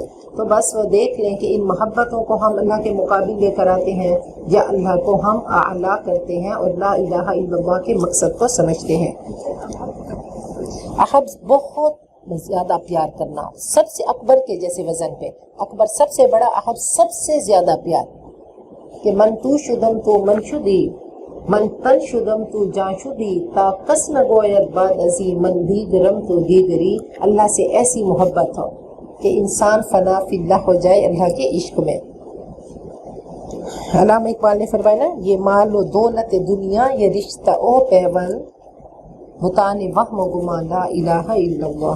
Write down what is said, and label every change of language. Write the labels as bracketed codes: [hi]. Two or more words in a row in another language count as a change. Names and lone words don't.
[ur] تو بس وہ دیکھ لیں کہ ان محبتوں کو ہم اللہ کے مقابل لے کر آتے ہیں یا اللہ کو ہم اعلیٰ کرتے ہیں اور [ar] لا الہ الا اللہ [ur] کے مقصد کو سمجھتے ہیں۔ احب بہت زیادہ پیار کرنا، سب سے اکبر کے جیسے وزن پہ، اکبر سب سے بڑا، احب سب سے زیادہ پیار، کہ [fa] من تو شدم تو من شدی، من تن شدم تو جان شدی، تا کس نہ گوید بعد ازی، من دیگرم تو دیگری۔ [ur] اللہ سے ایسی محبت ہو کہ انسان [ar] فنا فی اللہ [ur] ہو جائے اللہ کے عشق میں۔ علامہ اقبال نے فرمایا نا، یہ مال و دولت دنیا، یہ رشتہ او پیون، بتان وہم و گمان [ar] لا الہ الا اللہ۔